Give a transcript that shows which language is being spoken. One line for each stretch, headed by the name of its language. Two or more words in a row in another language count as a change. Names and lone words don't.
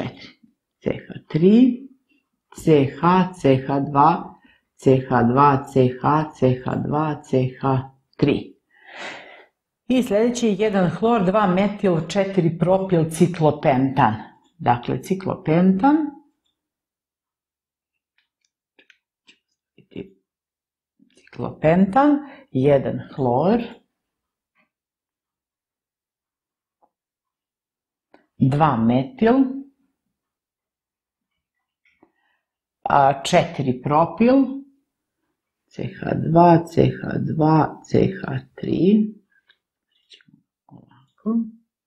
Bosnian: CH3, CH, CH2, CH2, CH, CH2, CH3. I sljedeći je 1 hlor, 2 metil, 4 propil ciklopentan. Dakle, ciklopentan, ciklopentan, 1 hlor, 2 metil, 4 propil, CH2, CH2, CH3, ovako.